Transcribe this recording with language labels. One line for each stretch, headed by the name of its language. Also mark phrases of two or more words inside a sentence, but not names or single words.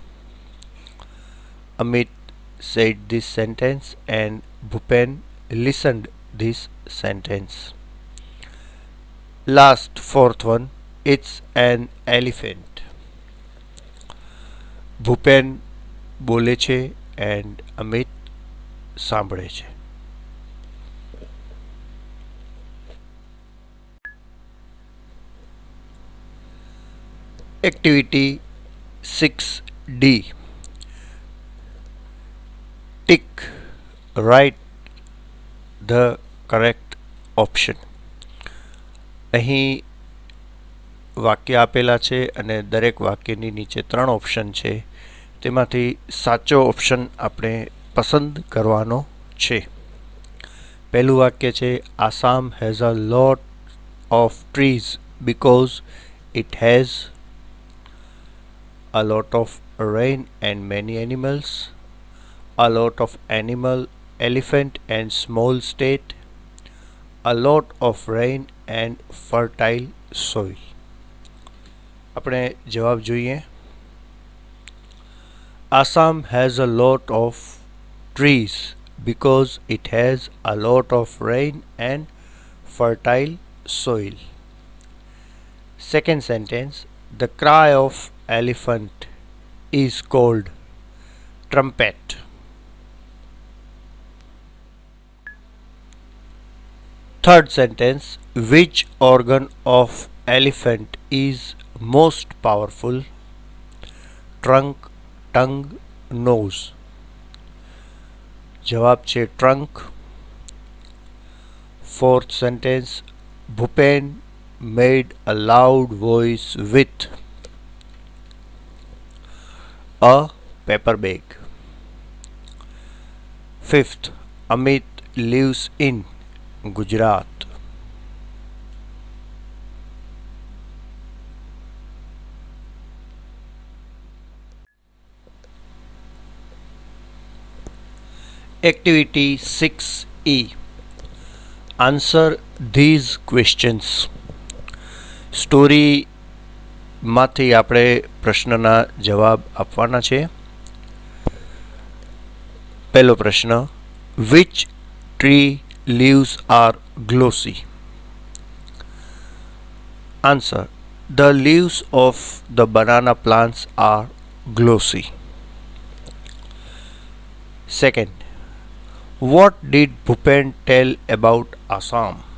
English: Amit said this sentence and Bhupen listened this sentence. Last, fourth one, it's an elephant.
Gujarati: Bhupen બોલે છે and Amit સાંભળે છે.
English: Activity 6D. Tick. Write the correct option.
Gujarati: અહીં વાક્ય આપેલા છે અને દરેક વાક્યની નીચે 3 ઓપ્શન છે. તેમાંથી સાચો ઓપ્શન આપણે પસંદ કરવાનો છે. પહેલું વાક્ય છે
English: Assam has a lot of trees because it has a lot of rain and many animals, a lot of animal, elephant and small state, a lot of rain and fertile soil.
Gujarati: આપણે જવાબ જોઈએ.
English: Assam has a lot of trees because it has a lot of rain and fertile soil. Second sentence, the cry of elephant is called trumpet. Third sentence, which organ of elephant is most powerful? Trunk, tongue, nose.
Gujarati: જવાબ છે trunk.
English: Fourth sentence, Bhupen made a loud voice with a paper bag. Fifth, Amit lives in Gujarat. Activity 6E. Answer these questions.
Gujarati: સ્ટોરીમાંથી આપણે પ્રશ્નના જવાબ આપવાના છે. પહેલો પ્રશ્ન,
English: which tree leaves are glossy? Answer, the leaves of the banana plants are glossy. Second, what did Bhupen tell about Assam?